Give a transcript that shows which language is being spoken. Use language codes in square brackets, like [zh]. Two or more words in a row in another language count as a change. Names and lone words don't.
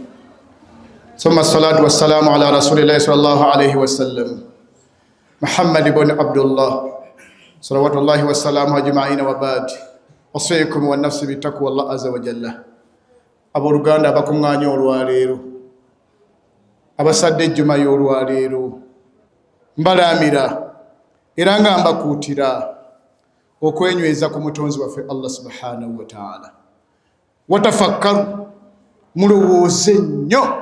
[ar] ثم الصلاة والسلام على رسول الله صلى الله عليه وسلم محمد بن عبد الله صلوات الله والسلام أجمعين وبعد. أوصيكم ونفسي بتقوى الله عز وجل. [lg] Aboluganda abakuŋŋaanya olwaleero, abasadde ejjuma y'olwaleero, mbalamira era nga mbakuutira okwenyweza ku mutonzi waffe [ar] الله سبحانه وتعالى. [lg] Watafakkaru, mulowooze nnyo.